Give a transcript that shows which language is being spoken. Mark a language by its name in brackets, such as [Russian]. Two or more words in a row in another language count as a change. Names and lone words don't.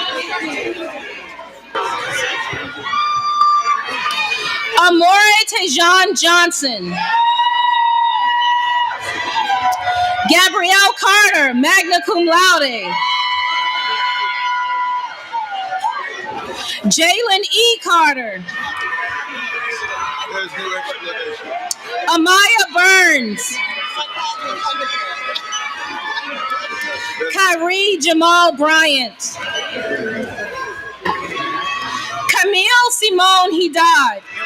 [English] Amore Tejan Johnson. Gabrielle Carter, [Latin] magna cum laude. [English] Jalen E. Carter. Amaya Burns. Kyrie Jamal Bryant. Camille Simone Hidad.